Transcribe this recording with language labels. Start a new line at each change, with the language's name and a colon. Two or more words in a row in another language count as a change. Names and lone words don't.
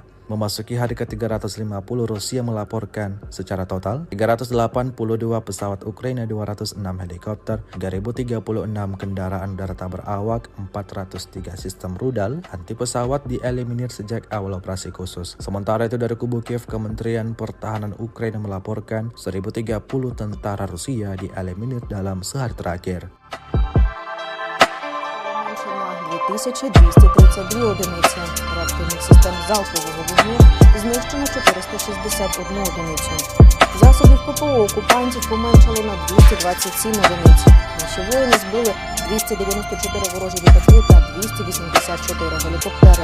Indonesian: Memasuki hari ke-350, Rusia melaporkan secara total 382 pesawat Ukraina, 206 helikopter, 3.036 kendaraan udara tak berawak, 403 sistem rudal anti pesawat dieliminir sejak awal operasi khusus. Sementara itu dari kubu Kiev, Kementerian Pertahanan Ukraina melaporkan 1.030 tentara Rusia dieliminir dalam sehari terakhir.
Ukrainian: 2232 одиниці реактивних систем залпового вогню, знищено 461 одиницю. Засобів ППО окупантів поменшало на 227 одиниць. Наші воїни збили 294 ворожі літаки та 284 гелікоптери.